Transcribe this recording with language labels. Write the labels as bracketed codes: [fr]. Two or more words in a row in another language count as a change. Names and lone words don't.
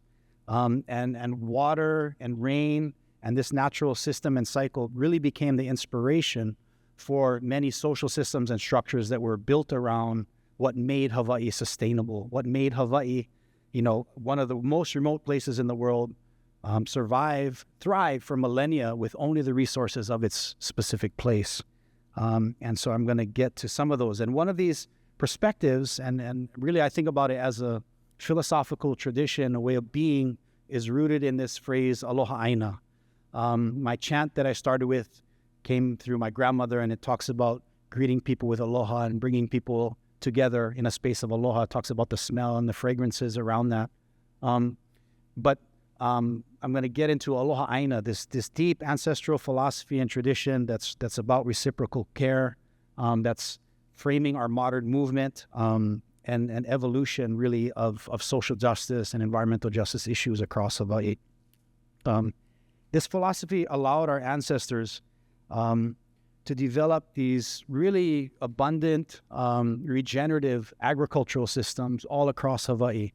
[en] And water and rain and this natural system and cycle really became the inspiration for many social systems and structures that were built around what made Hawaii sustainable, what made Hawaii, one of the most remote places in the world, thrive for millennia with only the resources of its specific place. And so I'm going to get to some of those. And one of these perspectives, and really I think about it as a philosophical tradition, a way of being, is rooted in this phrase, [haw] aloha aina. [en] My chant that I started with came through my grandmother, and it talks about greeting people with aloha and bringing people together in a space of aloha. It talks about the smell and the fragrances around that. But I'm going to get into [haw] aloha aina, [en] this deep ancestral philosophy and tradition that's about reciprocal care, that's framing our modern movement and evolution, really, of social justice and environmental justice issues across Hawaii. This philosophy allowed our ancestors to develop these really abundant, regenerative agricultural systems all across Hawaii.